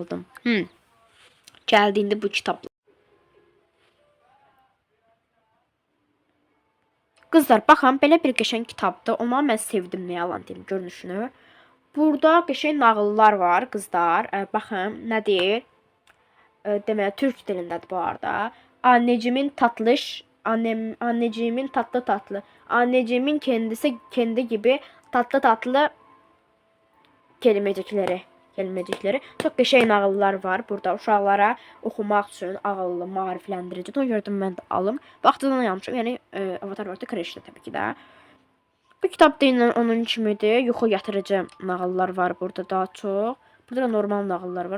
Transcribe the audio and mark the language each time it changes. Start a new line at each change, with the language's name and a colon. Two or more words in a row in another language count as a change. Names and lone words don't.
Azerbaijani: Bitmiş tədəsini aldım. Gəldiğinde bu kitabla. Qızlar, baxın, belə bir qəşəng kitabdır. Ona mən sevdim, nə yalan deyim, görünüşünü. Burada qəşəng nağıllar var, qızlar. Baxın, nə deyir? Deməli, türk dilindədir bu arada.
Turkish: Anneciğimin tatlı tatlı. Anneciğimin kendisi kendi gibi tatlı tatlı kelimecikləri.
Azerbaijani: Çox qəşəng nağıllar var burada uşaqlara oxumaq üçün ağıllı, maarifləndirici. Ona görə də mən də alım. Vaxtından yanmışam. Yəni Avatar World kreşdə təbii ki də. Bu kitab da onun kimidir. Yuxu yatırıcı nağıllar var burada daha çox. Burada da normal nağıllar var.